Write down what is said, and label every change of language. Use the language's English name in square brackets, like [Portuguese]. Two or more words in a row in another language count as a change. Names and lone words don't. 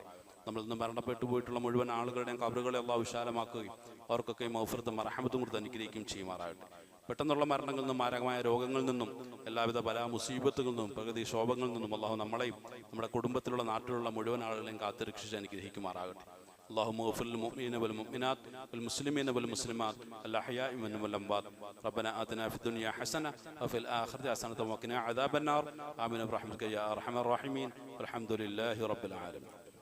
[Malayalam] നമ്മളിൽ നിന്ന് മരണപ്പെട്ടു പോയിട്ടുള്ള മുഴുവൻ ആളുകളുടെയും ഖബറുകളെ അള്ളാഹു വിശാലമാക്കുകയും അവർക്കൊക്കെ മഗ്ഫിറത്തും റഹ്മത്തും കൊടുത്ത് അനുഗ്രഹിക്കുകയും ചെയ്യുമാറാകട്ടെ. പെട്ടെന്നുള്ള മരണങ്ങളിൽ നിന്നും മാരകമായ രോഗങ്ങളിൽ നിന്നും എല്ലാവിധ ബലാ മുസീബത്തുകളിൽ നിന്നും പ്രകൃതി ക്ഷോഭങ്ങളിൽ നിന്നും അള്ളാഹു നമ്മളെയും നമ്മുടെ കുടുംബത്തിലുള്ള നാട്ടിലുള്ള മുഴുവൻ ആളുകളെയും കാത്തുരക്ഷിച്ച് അനുഗ്രഹിക്കുമാറാകട്ടെ. [Arabic] اللهم اغفر للمؤمنين والمؤمنات والمسلمين والمسلمات الأحياء منهم والأموات. ربنا آتنا في الدنيا حسنة وفي الآخرة حسنة وقنا عذاب النار. آمين برحمتك يا أرحم الراحمين والحمد لله رب العالمين.